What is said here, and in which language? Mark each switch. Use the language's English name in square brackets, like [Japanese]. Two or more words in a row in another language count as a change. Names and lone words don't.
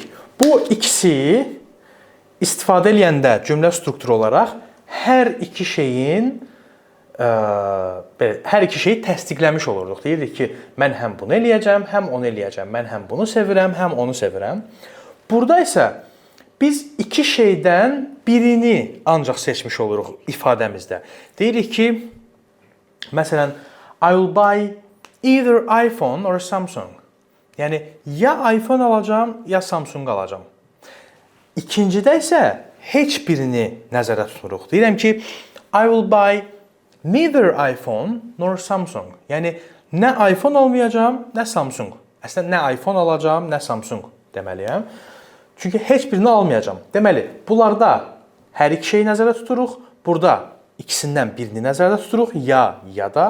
[Azerbaijani] Bu ikisi istifadə edəndə cümlə strukturu olaraq hər iki şeyi təsdiqləmiş olurduq. Deyirdik ki, mən həm bunu eləyəcəm, həm onu eləyəcəm. Mən həm bunu sevirəm, həm onu sevirəm. Burada isə biz iki şeydən birini ancaq seçmiş oluruq ifadəmizdə. Deyirik ki, məsələn, [English] I will buy either iPhone or Samsung. [Azerbaijani] Yəni, ya iPhone alacam, ya Samsung alacam. İkincidə isə heç birini nəzərdə tuturuq. Deyirəm ki, [English] I will buy neither iPhone nor Samsung. [Azerbaijani] Yəni, nə iPhone almayacam, nə Samsung. Əslində, nə iPhone alacam, nə Samsung deməliyəm. Çünki heç birini almayacam. Deməli, bunlarda hər iki şeyi nəzərdə tuturuq. Burada ikisindən birini nəzərdə tuturuq, ya da.